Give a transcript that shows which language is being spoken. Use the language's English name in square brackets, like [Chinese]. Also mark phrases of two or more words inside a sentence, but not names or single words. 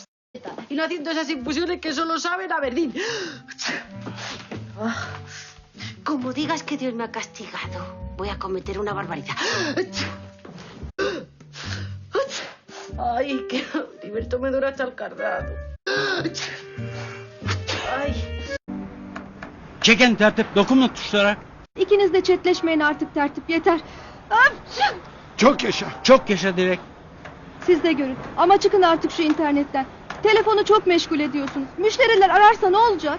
[Spanish] Y no haciendo esas infusiones que solo saben a verdín. Como digas que Dios me ha castigado, voy a cometer una barbaridad. Ay, que Liberto me dura hasta el cardado. Ay. [Turkish] Çekin tertip, dokunma tuşlara. İkiniz de çetleşmeyin artık tertip yeter. Çok yaşa. Çok yaşa direkt. Siz de görün ama çıkın artık şu internetten. Telefonu çok meşgul ediyorsunuz. Müşteriler ararsa ne olacak?